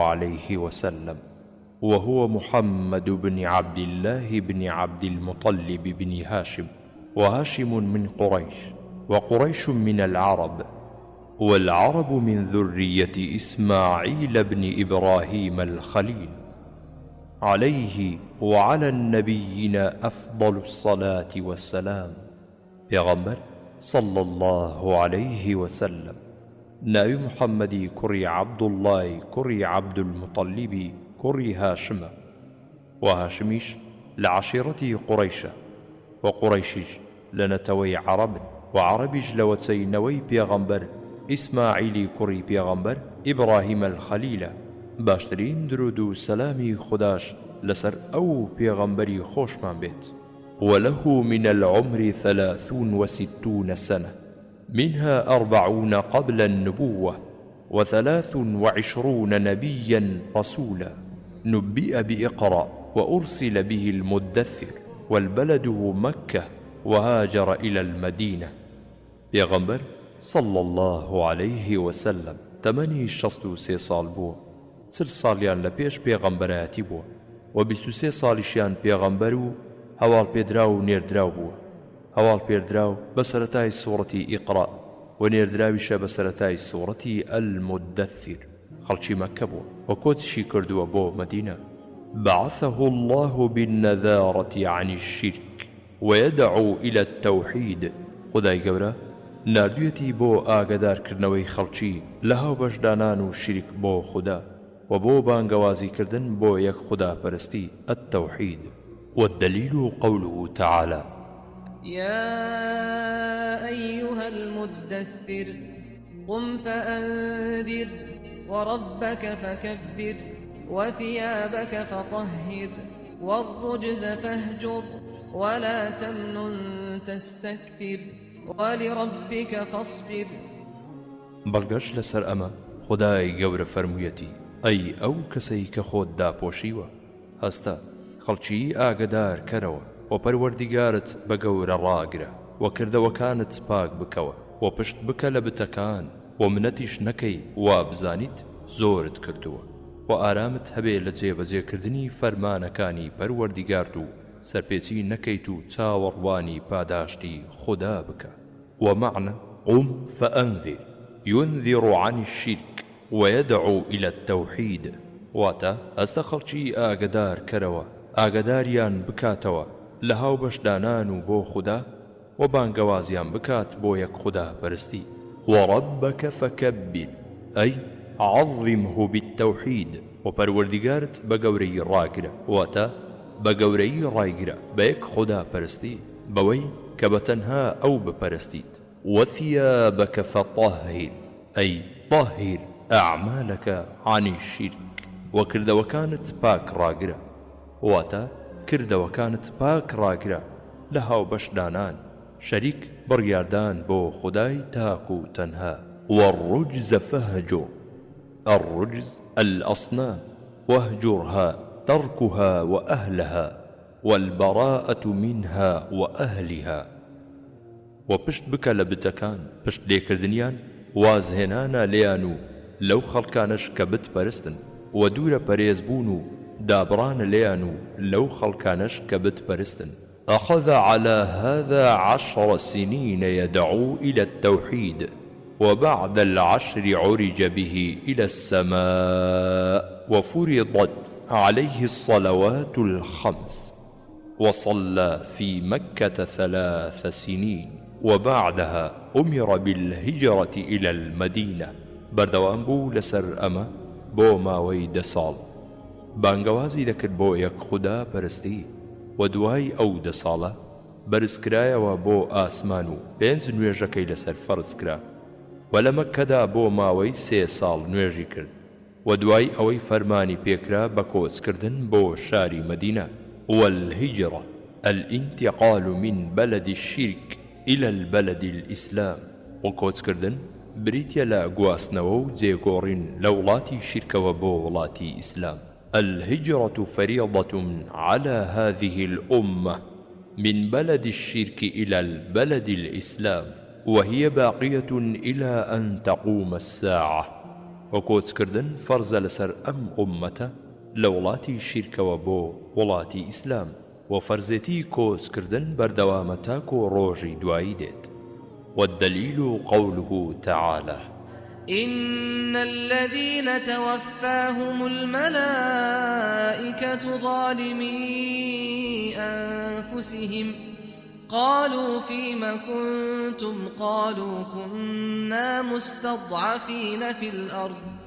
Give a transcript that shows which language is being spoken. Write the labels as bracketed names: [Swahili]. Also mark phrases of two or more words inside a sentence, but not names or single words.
[Arabic] عليه وسلم، وهو محمد بن عبد الله بن عبد المطلب بن هاشم، وهاشم من قريش، وقريش من العرب، والعرب من ذرية إسماعيل بن إبراهيم الخليل، عليه وعلى النبيين أفضل الصلاة والسلام. [Central Kurdish] پیغمبر [Arabic] صلى الله عليه وسلم [Central Kurdish] ناوی محمدی کوڕی عەبدوڵڵای کوڕی عەبدولموطەلیبی کوڕی هاشمە، و هاشمیش لە عەشیرەتی قوڕەیشە، و قوڕەیشیش لە نەتەوەی عەرەبن، و عەرەبیش لە وەچەینەوەی پێغەمبەر ئیسماعیلی کوڕی پێغەمبەر ئیبراهیم الخەلیلە. باشترین درود و سەلامی خوداش لەسەر ئەو پێغەمبەری خۆشمان بێت. [Arabic] وله من العمر 63 سنة، منها 40 قبل النبوة، و23 نبيا رسولا، نبئ بإقرأ، وأرسل به المدثر، والبلد مكة، وهاجر إلى المدينة. [Central Kurdish] پیغمبر [Arabic] صلى الله عليه وسلم [Central Kurdish] 63 ساڵ بووە، 40 ساڵیان لە پێش پێغەمبەرایەتی بووە، و 23 ساڵیشیان پێغەمبەر و هەواڵ پێدراو و نێردراو بووە. هەواڵ پێدراو بە سەرەتای سوورەتی ئیقرا، و نێردراویشە بە سەرەتای سوورەتی المدثر. خەڵکی مەکە بووە و کۆچشی کردووە بۆ مەدینە. [Arabic] بعثه الله بالنذارة عن الشرك ويدعو إلى التوحيد. [Central Kurdish] خدای گەورە ناردوویەتی بۆ ئاگادارکردنەوەی خەڵکی لە هاوبەشدانان و شریک بۆ خوددا، و بۆ بانگەوازیکردن بۆ یەک خوداپەرستی التوحید. [Arabic] والدليل قوله تعالى يا أيها المدثر قم فأنذر وربك فكبر وثيابك فطهر والرجز فاهجر ولا تمنن تستكثر ولربك فاصبر. [Central Kurdish] بەڵگەش لەسەر ئەمە خودای گەورە فەرموویەتی ئەی ئەو کەسەی کە خۆت داپۆشیوە، هەستە خەڵکی ئاگدار کەرەوە، و پەروەردیگارت بە گەورە ڕاگرە، و کردەوەکانت پاک بکەوە، و پشت بکە لە بتەکان، و منەتیش نەکەی، وا بزانیت زۆرت کردووە، و ئارامت هەبێ لە جێبەجێکردنی فەرمانەکانی پەروەردیگارت و سەرپێچی نەکەیت و چاوەڕوانی پاداشتی خوددا بکە. [Arabic] ومعنى قم فأنذر ينذر عن الشرك ويدعو إلى التوحيد، [Central Kurdish] واتا هەستە خەڵکی ئاگدار کەرەوە، ئاگداریان بکاتەوە لە هاوبەشدانان و بۆ خوددا، و بانگەوازیان بکات بۆ یەک خوددا پەرستی. [Arabic] وربك فكبر أي عظمه بالتوحيد، [Central Kurdish] و پەروەردیگارت بە گەورەی ڕاگرە، واتا بە گەورەی ڕایگرە بە یەک خوددا پەرستی، بەوەی کە بەتەنها ئەو بپەرستیت. [Arabic] وثيابك فطهر أي طهر أعمالك عن الشرك، [Central Kurdish] و کردەوەکانت پاک ڕاگرە، واتا کردەوەکانت پاک ڕاگرە لە هاوبەشدانان، شەریک بڕیاردان بۆ خودای تاک و تەنها. [Arabic] والرجز فاهجر، الرجز الأصنام، واهجرها تركها وأهلها، والبراءة منها وأهلها. [Central Kurdish] وپشت بکە لە بتەکان، پشت لێکردنیان وازهێنانە لێیان و لەو خەڵکانش کە بتپەرستن، و دوورە پەرێزبوون و دابڕانە لێیان و لەو خەڵکانش کە بتپەرستن، [Arabic] أخذ على هذا 10 سنين يدعو إلى التوحيد، وبعد ال10 عرج به إلى السماء وفرضت عليه الصلوات الخمس، وصلى في مكة 3 سنين، وبعدها أمر بالهجرة إلى المدينة. [Central Kurdish] بردوام بوو لەسەر ئەمە بۆ ماوەی 10 ساڵ. بانگەوازی دەکرد بۆ یەک خوددا پەرستی، و دوای ئەو 10 ساڵە بەرزکرایەوە بۆ ئاسمان و 5 نوێژەکەی لەسەر فەرز کرا، و لە مەککەدا بۆ ماوەی 3 ساڵ نوێژی کرد، و دوای ئەوەی فەرمانی پێکرا بە کۆچکردن بۆ شاری مەدینە. [Arabic] والهجرة الانتقال من بلد الشرك إلى البلد الإسلام، [Central Kurdish] وكۆچکردن بریتە لە گواستنەوە و جێگۆڕین لە وڵاتی شیرکەوە بۆ وڵاتی ئیسلام. [Arabic] الهجرة فريضة على هذه الأمة من بلد الشرك إلى البلد الإسلام، وهي باقية إلى أن تقوم الساعة. [Central Kurdish] وكۆچکردن فەرزە لەسەر ئەم ئومەتە لە وڵاتی شیرکەوە بۆ وڵاتی ئیسلام، و فەرزێتی کۆچکردن بەردەوامە تاکو ڕۆژی دوایی دێت. [Arabic] والدليل قوله تعالى: إن الذين توفاهم الملائكة ظالمي أنفسهم قالوا فيم كنتم قالوا كنا مستضعفين في الأرض